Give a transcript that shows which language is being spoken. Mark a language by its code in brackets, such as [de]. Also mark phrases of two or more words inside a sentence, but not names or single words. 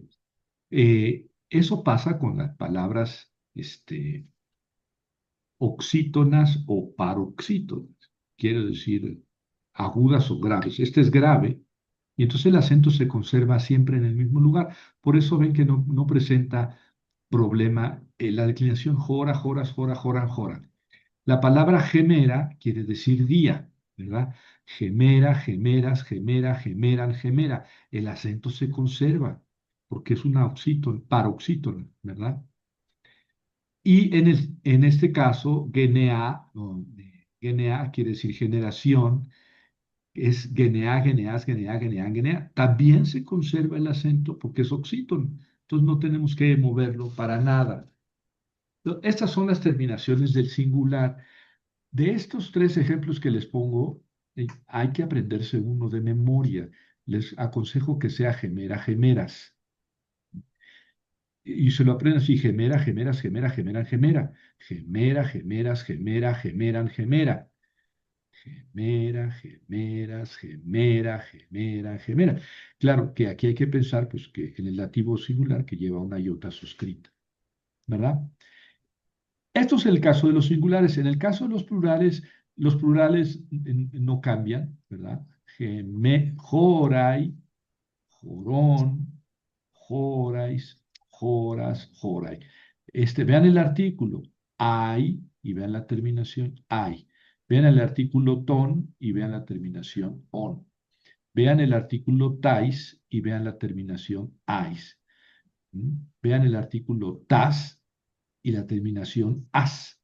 [es] Eso pasa con las palabras oxítonas o paroxítonas, quiero decir agudas o graves. Este es grave y entonces el acento se conserva siempre en el mismo lugar. Por eso ven que no presenta problema la declinación jora, [el] ὥρας, ὥρᾳ, ὥραν, ὥραν. [es] La palabra gemera quiere decir día, ¿verdad? [el] ἡμέρα, ἡμέρας, ἡμέρᾳ, ἡμέραν, ἡμέρα. [es] El acento se conserva porque es una oxítono, paroxítono, ¿verdad? Y en este caso, genea, genea quiere decir generación, es [el] γενεά, γενεᾶς, γενεᾷ, γενεάν, γενεά. [es] También se conserva el acento porque es oxítono. Entonces no tenemos que moverlo para nada. Estas son las terminaciones del singular. De estos tres ejemplos que les pongo, hay que aprenderse uno de memoria. Les aconsejo que sea [el] ἡμέρα, ἡμέρας. [es] Y se lo aprenden así, [el] ἡμέρα, ἡμέρας, ἡμέρᾳ, ἡμέραν, ἡμέρα. ἡμέρα, ἡμέρας, ἡμέρᾳ, ἡμέραν, ἡμέρα. ἡμέρα, ἡμέρας, ἡμέρᾳ, ἡμέρα, ἡμέρα. [es] Claro que aquí hay que pensar pues, que en el dativo singular que lleva una iota suscrita, ¿verdad? Esto es el caso de los singulares. En el caso de los plurales no cambian, ¿verdad? [el] ὧραι, ὡρῶν, ὥραις, ὥρας, ὧραι. [es] Vean el artículo, hay, y vean la terminación, hay. Vean el artículo ton y vean la terminación on. Vean el artículo tais y vean la terminación ais. Vean el artículo tas y la terminación as.